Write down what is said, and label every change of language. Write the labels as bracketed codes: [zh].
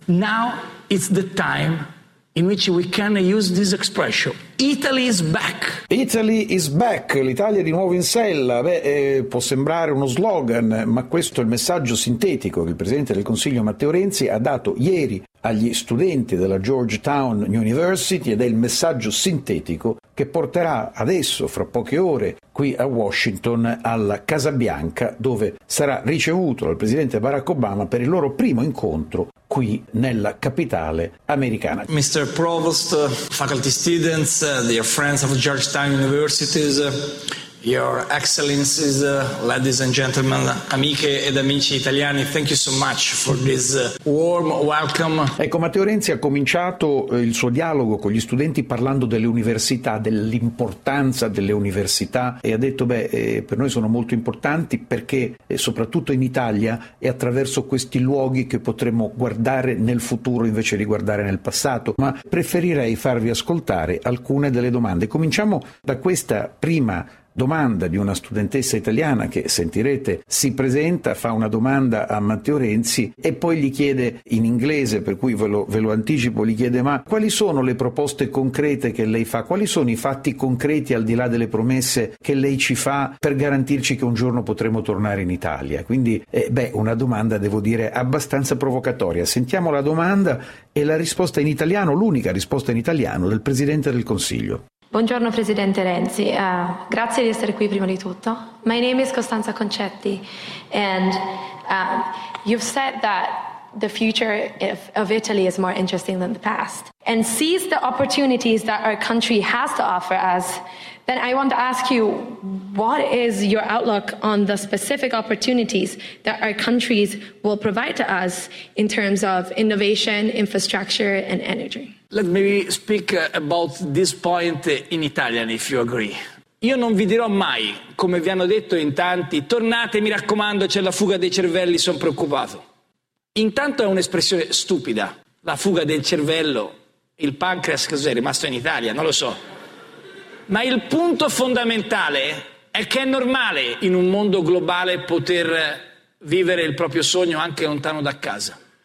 [en] Now it's the time in which we can use this expression. Italy is back. Italy is back, [it] l'Italia è di nuovo in sella. Beh, può sembrare uno slogan, ma questo è il messaggio sintetico che il Presidente del Consiglio Matteo Renzi ha dato ieri agli studenti della Georgetown University, ed è il messaggio sintetico che porterà adesso, fra poche ore, qui a Washington, alla Casa Bianca, dove sarà ricevuto dal Presidente Barack Obama per il loro primo incontro qui nella capitale americana. [en] Mr. Provost, faculty students, dear friends of Georgetown University, your excellencies, ladies and gentlemen, [it] amiche ed amici italiani, [en] thank you so much for this warm welcome. [it] Ecco, Matteo Renzi ha cominciato il suo dialogo con gli studenti parlando delle università, dell'importanza delle università, e ha detto, per noi sono molto importanti perché, soprattutto in Italia, è attraverso questi luoghi che potremo guardare nel futuro invece di guardare nel passato. Ma preferirei farvi ascoltare alcune delle domande. Cominciamo da questa prima domanda di una studentessa italiana che sentirete, si presenta, fa una domanda a Matteo Renzi e poi gli chiede in inglese, per cui ve lo anticipo, gli chiede: ma quali sono le proposte concrete che lei fa? Quali sono i fatti concreti al di là delle promesse che lei ci fa per garantirci che un giorno potremo tornare in Italia? Quindi, una domanda, devo dire, abbastanza provocatoria. Sentiamo la domanda e la risposta in italiano, l'unica risposta in italiano del Presidente del Consiglio. Buongiorno Presidente Renzi, grazie di essere qui prima di tutto. [en] My name is Costanza Concetti, and you've said that the future of Italy is more interesting than the past. And seize the opportunities that our country has to offer us. Then I want to ask you, what is your outlook on the specific opportunities that our countries will provide to us in terms of innovation, infrastructure, and energy? Let me speak about this point in Italian, if you agree. [it] Io non vi dirò mai, come vi hanno detto in tanti, tornate, mi raccomando, c'è la fuga dei cervelli, sono preoccupato. Intanto è un'espressione stupida, la fuga del cervello, il pancreas, cos'è, è rimasto in Italia, non lo so. Ma il punto fondamentale è che è normale in un mondo globale poter vivere il proprio sogno anche lontano da casa.